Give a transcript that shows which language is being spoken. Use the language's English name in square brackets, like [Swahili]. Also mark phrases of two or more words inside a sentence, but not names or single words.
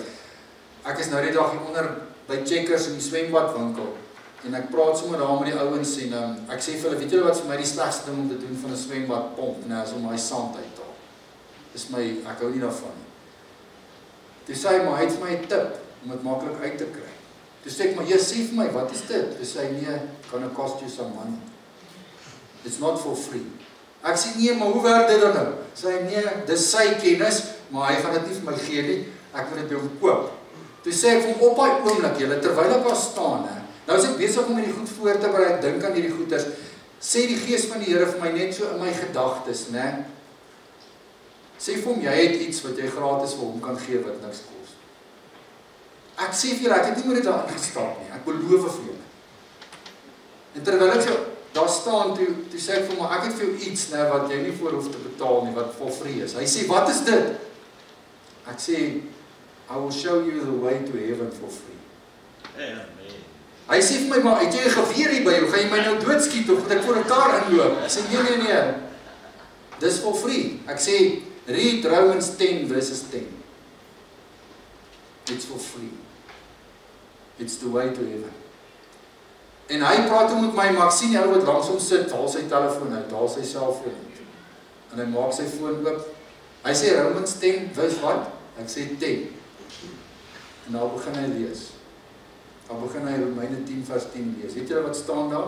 [Afrikaans] Ek is nou die dag hieronder by Checkers in die swembadwinkel, en ek praat sommer daar met die ouens en ek sê vir hulle, weet julle wat vir my die slegste ding om te doen van 'n swembadpomp, is om my sand uit te haal. Dis my, ek hou nie daarvan nie. Toe sê hy, maar hy het vir my 'n tip, om dit maklik uit te kry. Toe sê ek, maar jy sê vir my, wat is dit? Toe sê hy, nee, [English] gonna cost you some money. It's not for free. [Afrikaans] Ek sê, nee, maar hoe werk dit dan nou? Sê hy, nee, dis sy kennis, maar hy gaan dit nie vir my gee nie, ek moet dit jou koop. Toe sê ek vir hom, op daai oomblik, julle, terwyl ek daar staan, nou is ek besig om hierdie goed voor te berei, ek dink aan hierdie goeders, sê die Gees van die Here vir my net so in my gedagtes, sê vir hom, jy het iets wat jy gratis vir hom kan gee wat niks kos. Ek sê vir julle, ek het nie met dit daar ingestap nie, ek beloof vir julle. En terwyl ek so daar staan, toe sê ek vir hom, ek het vir jou iets, wat jy nie voor hoef te betaal nie, wat [English] for free [Afrikaans] is. Hy sê, wat is dit? Ek sê, [English] I will show you the way to heaven for free. Amen. [Afrikaans] Hy sê vir my, maar het jy 'n geweer hier by jou, gaan jy my nou doodskiet, of moet ek voor 'n kar inloop? Ek sê, nee, dis [English] for free. [Afrikaans] Ek sê, [English] read Romans 10 verses 10. It's for free. It's the way to heaven. [Afrikaans] En hy praat met my, maar ek sien die ou wat langs hom sit, haal sy telefoon uit, haal sy selfoon uit. En hy maak sy foon oop. Hy sê Romans 10, vers wat? Ek sê 10. En daar begin hy lees. Dan begin hy Romeine 10 vers 10 lees. Weet julle wat staan daar?